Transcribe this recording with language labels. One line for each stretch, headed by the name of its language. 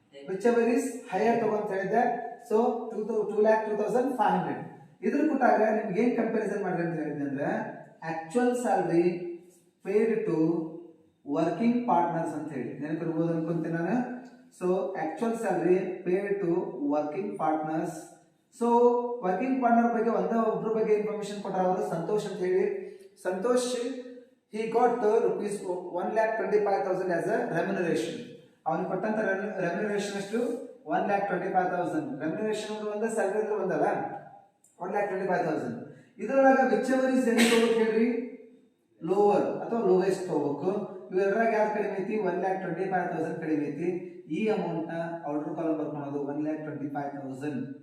English: whichever is higher
Kannada: ತಗೊಂತ ಹೇಳಿದ್ದೆ. So 2,02,500 ಇದ್ರ ಕೊಟ್ಟಾಗ ನಿಮ್ಗೆ ಏನ್ ಕಂಪ್ಯಾರಿಸನ್ ಮಾಡ್ರಿ ಅಂತ ಹೇಳಿದ್ರೆ ಅಂದ್ರೆ
English: actual salary paid to working partners
Kannada: ಅಂತ ಹೇಳಿ ನೆನಪಿರ್ಬೋದು ಅನ್ಕೊಂತೀನಿ ನಾನು.
English: So actual salary paid to working partners.
Kannada: So working partner ಬಗ್ಗೆ ಒಬ್ಬರ ಬಗ್ಗೆ ಇನ್ಫಾರ್ಮೇಶನ್ ಕೊಟ್ಟಾರ ಅವರು, ಸಂತೋಷ್ ಅಂತ ಹೇಳಿ.
English: Santosh he got rupees 1,25,000 as a remuneration.
Kannada: ಅವನಿಗೆ ಕೊಟ್ಟಂತ ರೆಮ್ಯುನರೇಷನ್ ಎಷ್ಟು? 1,25,000. ರೆಮ್ಯುನರೇಷನ್ ಒಂದು ಸ್ಯಾಲರಿ ಅಂದ್ರೆ ಒಂದಲ್ಲ, 1,25,000. ಇದರೊಳಗ
English: whichever is
Kannada: ಏನು ತಗೋಬೇಕು ಹೇಳ್ರಿ? ಲೋವರ್ ಅಥವಾ ಲೋವೆಸ್ಟ್ ತಗೋಬೇಕು. ಇವೆರಡರಾಗ ಯಾವ್ದು ಕಡಿಮೆ ಐತಿ? 1,25,000 ಕಡಿಮೆ ಐತಿ. ಈ ಅಮೌಂಟ್ ನ ಔಟರ್ ಕಾಲಮ್ ಬರ್ಕೊಳೋದು 1,25,000.